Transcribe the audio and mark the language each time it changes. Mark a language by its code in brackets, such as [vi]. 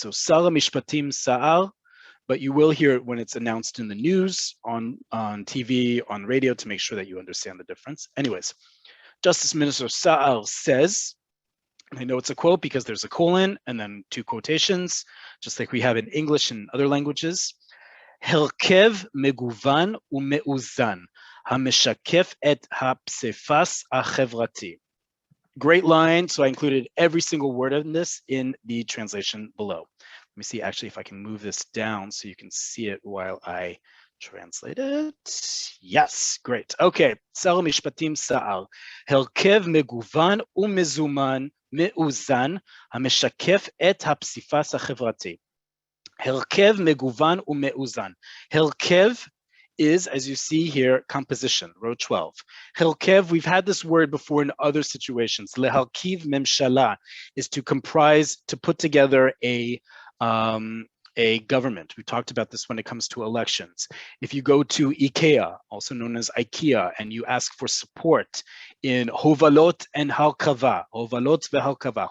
[en] So Sar HaMishpatim Sa'ar, but you will hear it when it's announced in the news, on TV, on radio, to make sure that you understand the difference. Anyways, Justice Minister Sa'ar says, I know it's a quote because there's a colon and then two quotations, just like we have in English and other languages. [he] הרכב מגוון ומאוזן, המשקף את הפסיפס החברתי. [en] Great line, so I included every single word in this in the translation below. Let me see actually if I can move this down so you can see it while I translate it. Yes, great. [he] Okay, שר המשפטים סער, הרכב מגוון ומזומן, מאוזן, המשקף את הפסיפס החברתי. הרכב מגוון ומאוזן. [en] הרכב is, as you see here, composition, row 12. הרכב, we've had this word before in other situations. [he] להרכיב ממשלה [en] is to comprise, to put together a a government. We talked about this when it comes to elections. If you go to IKEA, also known as IKEA, and you ask for support in hovalot and halkava, [he] hovalot vehalkava.